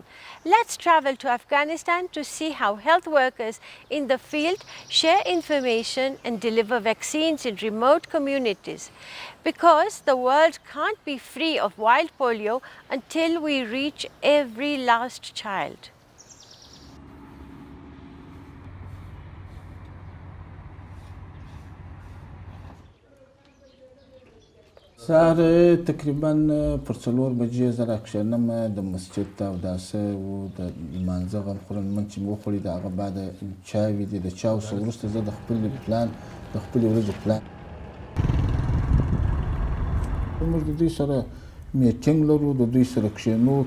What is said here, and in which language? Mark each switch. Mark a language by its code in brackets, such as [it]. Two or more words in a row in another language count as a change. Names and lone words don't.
[en] Let's travel to Afghanistan to see how health workers in the field share information and deliver vaccines in remote communities. Because the world can't be free of wild polio until we reach every last child. [ps] سهار تقریبا پر 4 بجې زه راکښېنم د مسجد ته اوداسه و د لمانځه غم خورم لمونځ چې مې وخوړی د هغه بعد چاوې دي د چاو څخه وروسته زه د خپلې ورځې پلان موږ د دوی سره میټینګ لرو د دوی سره کښېنو